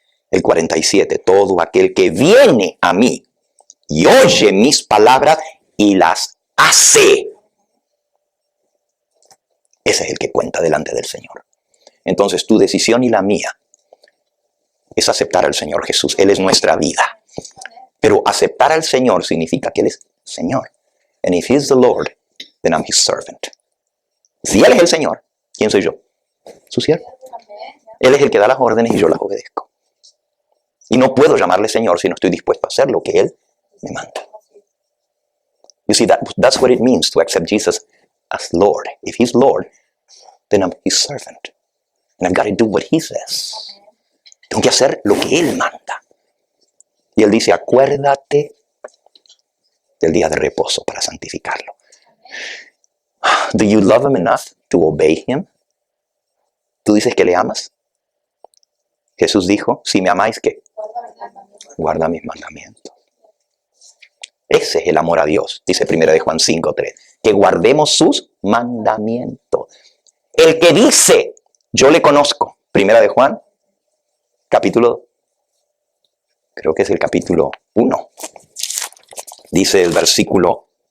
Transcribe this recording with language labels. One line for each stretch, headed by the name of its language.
Spanish: El 47, todo aquel que viene a mí y oye mis palabras y las hace, ese es el que cuenta delante del Señor. Entonces tu decisión y la mía es aceptar al Señor Jesús. Él es nuestra vida. Pero aceptar al Señor significa que Él es Señor.
English: And if He is the Lord, then I'm His servant.
Spanish: Si Él es el Señor, ¿quién soy yo? Su siervo. Él es el que da las órdenes y yo las obedezco. Y no puedo llamarle Señor si no estoy dispuesto a hacer lo que Él me manda.
English: You see, that's what it means to accept Jesus as Lord. If He's Lord, then I'm His servant. And I've got to do what He says.
Spanish: Tengo que hacer lo que Él manda. Y Él dice, acuérdate del día de reposo para santificarlo.
English: Do you love Him enough to obey Him?
Spanish: ¿Tú dices que le amas? Jesús dijo, si me amáis, ¿qué? Guarda mis mandamientos. Ese es el amor a Dios, dice 1 Juan 5:3. Que guardemos sus mandamientos. El que dice, yo le conozco, 1 Juan, capítulo, creo que es el capítulo 1. Dice el versículo